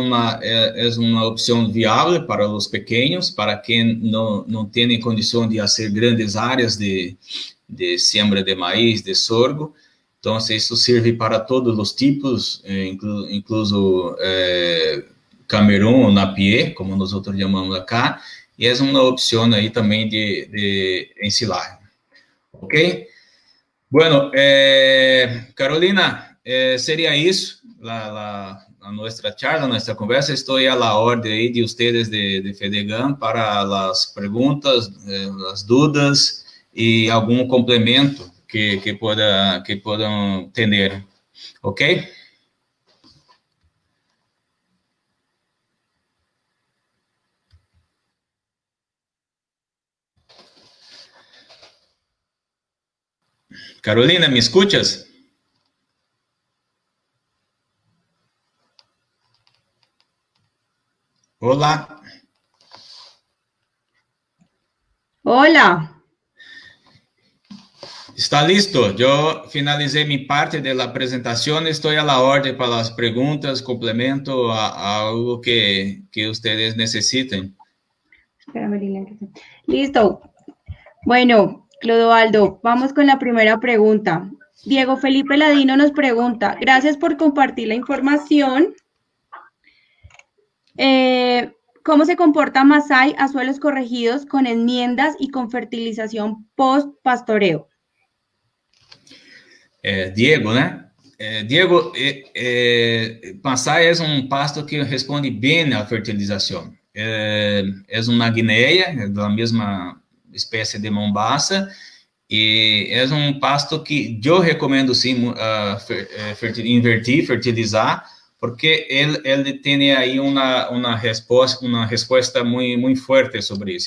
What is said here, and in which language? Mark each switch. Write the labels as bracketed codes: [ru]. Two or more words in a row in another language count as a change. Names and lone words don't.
[pt] uma opção viável para os pequenos, para quem não tem condição de fazer grandes áreas de [es] siembra de maíz, [pt] de sorgo. Então, isso serve para todos os tipos, incluso Camerún ou Napier, como nós outros chamamos acá. e é uma opção aí também de ensilagem. Ok? Bueno, Carolina, seria isso a nossa charla, a nossa conversa. Estou à la ordem aí de vocês de FEDEGAM para as perguntas, as dúvidas e algum complemento que podam ter. [es] Ok? Carolina, ¿me escuchas? [pt] Olá. [es] Hola. Está listo. [pt] Eu finalizei minha parte da apresentação. Estou à la ordem para as perguntas, complemento a algo que vocês necessitem. [es] Espérame, Lilian, listo. Bueno, Clodoaldo, vamos con la primera pregunta. Diego Felipe Ladino nos pregunta, gracias por compartir la información. ¿Cómo se comporta Masai a suelos corregidos con enmiendas y con fertilización post-pastoreo? [pt] Diego, né? Diego, Masai é pasto que responde bem à fertilização. É uma guineia, da mesma espécie de Mombasa, e é pasto que eu recomendo sim fertilizar, porque ele tem aí uma resposta muito forte sobre isso.